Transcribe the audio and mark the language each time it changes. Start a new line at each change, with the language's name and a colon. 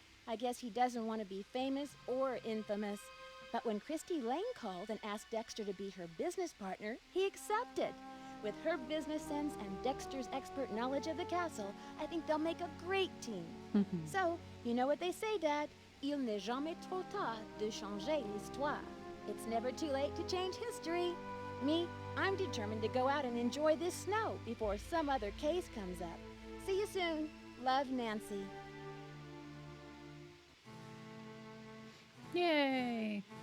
English: I guess he doesn't want to be famous or infamous. But when Christy Lane called and asked Dexter to be her business partner, he accepted. With her business sense and Dexter's expert knowledge of the castle, I think they'll make a great team. So, you know what they say, Dad?
French: Il n'est jamais trop tard de changer l'histoire.
English: It's never too late to change history. Me, I'm determined to go out and enjoy this snow before some other case comes up. See you soon. Love, Nancy. Yay!